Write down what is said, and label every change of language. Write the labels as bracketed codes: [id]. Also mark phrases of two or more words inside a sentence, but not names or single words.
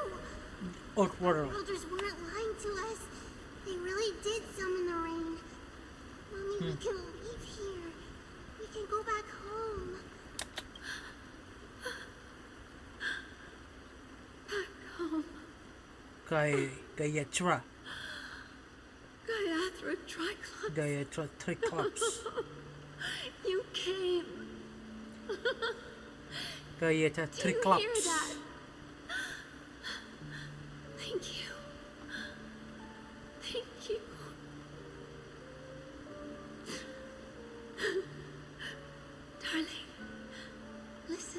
[en] Old world. Elders weren't lying to us. They really did summon the rain. Mommy, we can leave here. We can go back home. Back home. Gaiathra. Gaiathra Triclops. Gaiathra Triclops. You came. Gaiathra Do you hear Triclops. that? Thank you. Thank you. Darling,